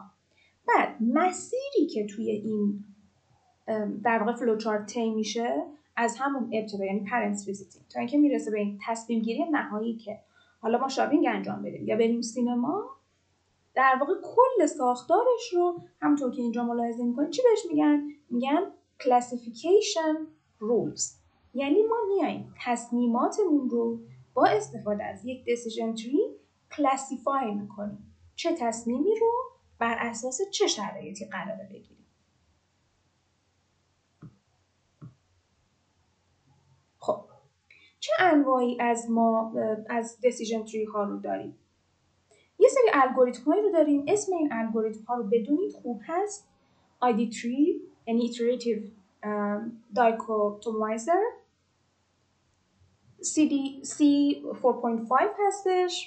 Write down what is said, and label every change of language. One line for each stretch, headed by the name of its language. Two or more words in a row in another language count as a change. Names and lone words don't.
Persian: بعد مسیری که توی این در واقع فلوچارت طی میشه از همون ابتدا، یعنی
English: parents visiting,
Persian: تا اینکه میرسه به این تصمیم گیری نهایی که حالا ما شاپینگ انجام بدیم یا بریم سینما، در واقع کل ساختارش رو همونطور که اینجا ملاحظه میکنید چی بهش میگن؟
English: میگن classification rules.
Persian: یعنی ما میایم تصمیماتمون رو با استفاده از یک
English: decision tree
Persian: کلاسیفای میکنیم. چه تصمیمی رو بر اساس چه شرایطی قراره بگیریم. خب چه انواعی از
English: decision tree
Persian: ها رو داریم؟ یه سری الگوریتم هایی رو داریم. اسم این الگوریتم ها رو بدونید خوب هست. ID3 یعنی Iterative Dichotomizer، C4.5 هستش.